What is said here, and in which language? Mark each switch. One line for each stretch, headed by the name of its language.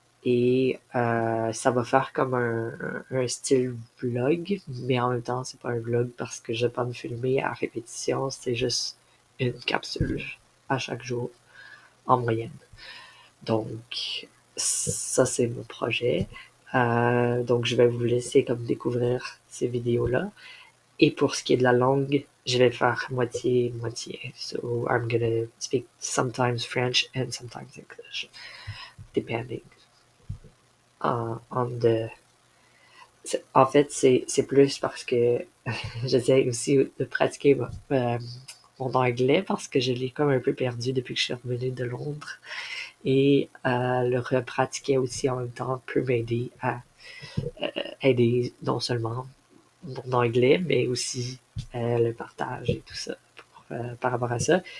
French: Et ça va faire comme un style vlog, mais en même temps, c'est pas un vlog parce que je vais pas me filmer à répétition, c'est juste une capsule à chaque jour, en moyenne. Donc, ça, c'est mon projet. Donc, je vais vous laisser comme découvrir ces vidéos-là. Et pour ce qui est de la langue, je vais faire moitié-moitié.
English: So, I'm gonna speak sometimes French and sometimes English, depending on the...
French: En fait, c'est plus parce que j'essaie aussi de pratiquer mon anglais parce que je l'ai comme un peu perdu depuis que je suis revenue de Londres. Et le repratiquer aussi en même temps peut m'aider à aider non seulement mon anglais, mais aussi le partage et tout ça par rapport à ça.